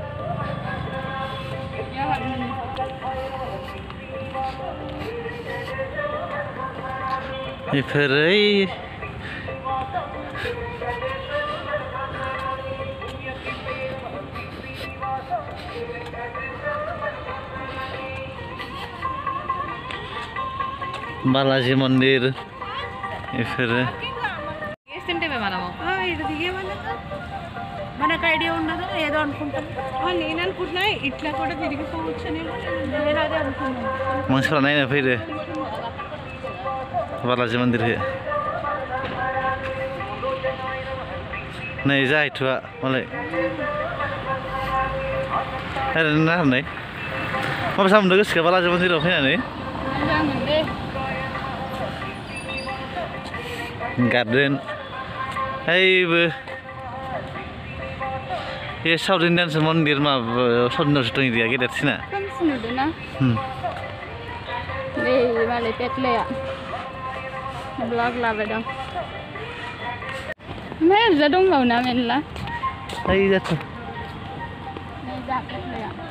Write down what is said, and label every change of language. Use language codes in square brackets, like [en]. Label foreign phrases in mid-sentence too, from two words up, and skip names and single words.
[te] बेफोर बालाजी मंदिर इफर మనకు ఐడియా ఉండదు ఏదో అనుకుంటాం నేను అనుకుంటున్నా ఇట్లా కూడా తిరిగిపోవచ్చునేమో నేను అదే అనుకున్నాను [brx] मानसिफ्रा नायनो फैदो बालाजी मन्दिरखौ नै जाहैथ'आ मालाय ओरैनो नाहरनाय माबायसा मोनदों गोसोखौ बालाजी मन्दिराव फैनानै गार्डेन ओइबो ये [en] South Indian [brx] मन्दिर माबा [en] South Indian [brx] दं इदिया गेदेरसिना नुदोंना बे मालाय पेटलाया ब्लग लाबाय दं ओमफ्राय ओरैजा दंबावो ना मेरला ओइ जाथ' नै जा पेटलाया